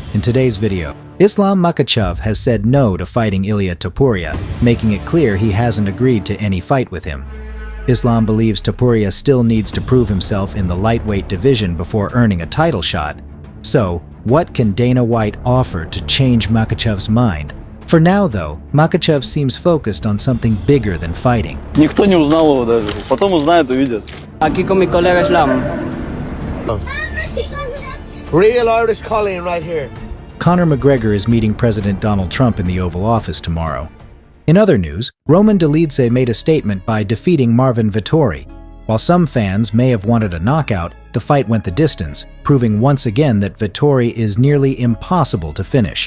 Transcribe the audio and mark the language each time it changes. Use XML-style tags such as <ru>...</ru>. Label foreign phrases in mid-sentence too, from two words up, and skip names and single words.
<en>In today's video, Ilya Makhachev has said no to fighting Ilya Topuria, making it clear he hasn't agreed to any fight with him. Ilya believes Topuria still needs to prove himself in the lightweight division before earning a title shot. So, what can Dana White offer to change Makhachev's mind? For now, though, Makhachev seems focused on something bigger than fighting.</en> <ru>Никто не узнал его даже. Потом узнают, увидят.</ru> <es>Aquí con mi colega Islam.</es> <en>Real Irish Colleen right here. Conor McGregor is meeting President Donald Trump in the Oval Office tomorrow. In other news, Dolidze made a statement by defeating Marvin Vettori. While some fans may have wanted a knockout, the fight went the distance, proving once again that Vettori is nearly impossible to finish.</en>